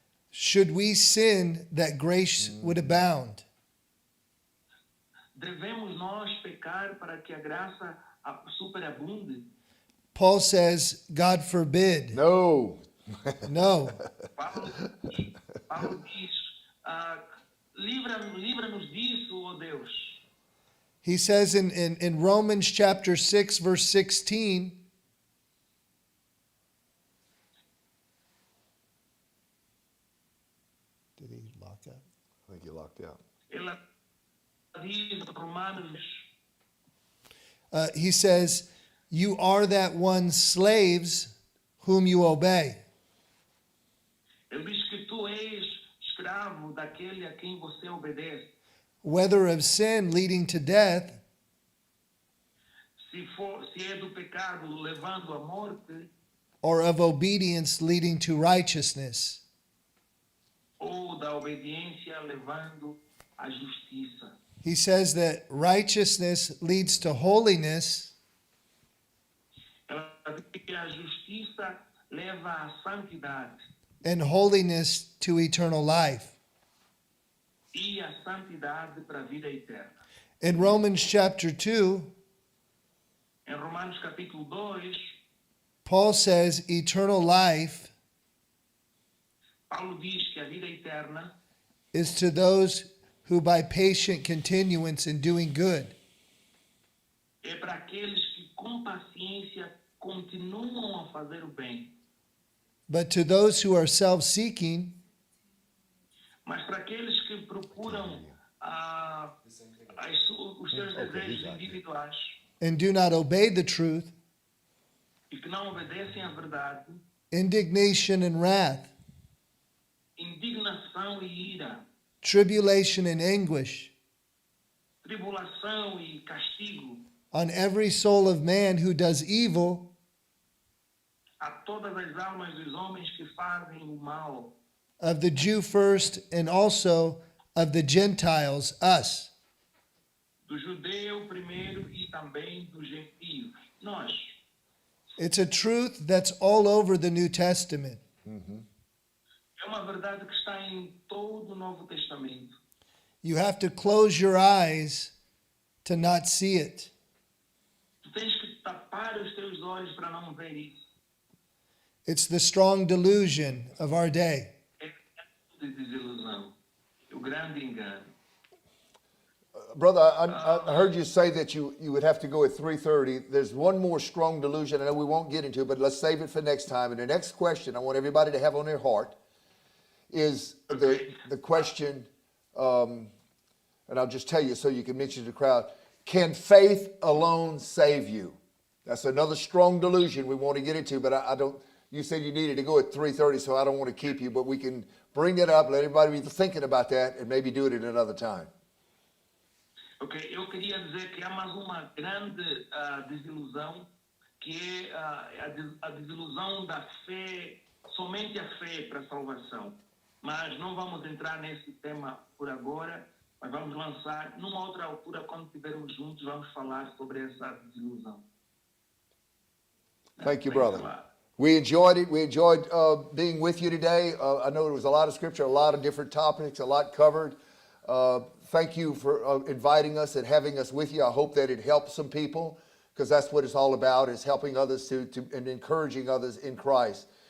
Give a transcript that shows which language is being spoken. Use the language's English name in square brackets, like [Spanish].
[English] should we sin that grace would abound? [Portuguese] devemos nós pecar para que a graça superabunde? [English] Paul says, God forbid. No. No. [Portuguese] Paulo diz: livra-nos disso, ó Deus. [English] He says in Romans chapter 6, verse 16, did he lock up? I think you locked out. [Portuguese] Ela diz, Romanos, [English] He says, you are that one's slaves whom you obey. [Portuguese] ele diz que tu és escravo daquele a quem você obedece. [English] Whether of sin leading to death, [Portuguese] Se é do pecado levando à morte, [English] or of obedience leading to righteousness. [Portuguese] ou da obediência levando à justiça. [English] He says that righteousness leads to holiness, [Portuguese] Ela diz que a justiça leva à santidade [English] and holiness to eternal life. [Portuguese] e a santidade para a vida eterna. [English] In Romans chapter 2, [Portuguese] Em Romanos capítulo 2, [English] Paul says eternal life [Portuguese] Paulo diz que a vida eterna [English] is to those who by patient continuance in doing good. [Portuguese] é para aqueles que com paciência continuam a fazer o bem. [English] But to those who are self-seeking, [Portuguese] Mas para aqueles que procuram os seus desejos individuais [English] and do not obey the truth, [Portuguese] e que não obedecem à verdade, [English] indignation and wrath, [Portuguese] indignação e ira, [English] tribulation and anguish, [Portuguese] tribulação e castigo, [English] on every soul of man who does evil, [Portuguese] a todas as almas dos homens que fazem o mal, [English] of the Jew first, and also of the Gentiles, us. [Portuguese] do judeu primeiro e também dos gentios, nós. [English] It's a truth that's all over the New Testament. [Portuguese] É uma verdade que está em todo o Novo Testamento. [English] You have to close your eyes to not see it. [Portuguese] Tu tens que tapar os teus olhos para não ver isso. [English] It's the strong delusion of our day. [Portuguese] É a grande desilusão, é o grande engano. [English] Brother, I heard you say that you would have to go at 3:30. There's one more strong delusion. I know we won't get into it, but let's save it for next time. And the next question I want everybody to have on their heart is the question, and I'll just tell you so you can mention to the crowd, can faith alone save you? That's another strong delusion we want to get into, but I don't, you said you needed to go at 3:30, so I don't want to keep you, but we can bring it up, let everybody be thinking about that, and maybe do it at another time. [Portuguese] Ok, eu queria dizer que há mais uma grande desilusão, que é a desilusão da fé, somente a fé para a salvação. Mas não vamos entrar nesse tema por agora, mas vamos lançar numa outra altura, quando estivermos juntos, vamos falar sobre essa desilusão. [English] Thank you, Thanks a lot. We enjoyed it. We enjoyed being with you today. I know there was a lot of scripture, a lot of different topics, a lot covered. Thank you for inviting us and having us with you. I hope that it helps some people, because that's what it's all about, is helping others to and encouraging others in Christ.